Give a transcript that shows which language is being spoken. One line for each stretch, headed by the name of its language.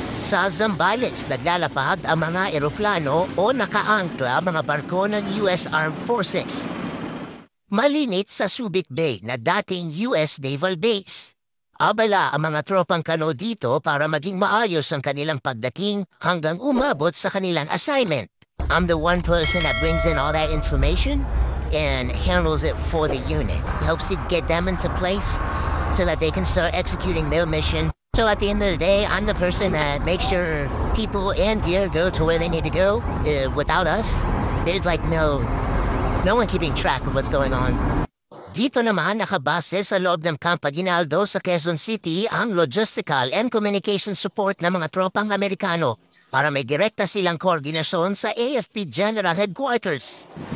Filipino: Sa Zambales, naglalapag ang mga eroplano o nakaangkla mga barko ng US Armed Forces. Malinit sa Subic Bay na dating US Naval Base. Abala ang mga tropang kano dito para maging maayos ang kanilang pagdating hanggang umabot sa kanilang assignment.
English: I'm the one person that brings in all that information and handles it for the unit. Helps it get them into place so that they can start executing their mission. So at the end of the day, I'm the person that makes sure people and gear go to where they need to go. Without us, there's like no one keeping track of what's going on.
Filipino: Dito naman nakabase sa loob ng Camp Aguinaldo sa Quezon City ang logistical and communication support ng mga tropang Amerikano para may direkta silang koordinasyon sa AFP General Headquarters.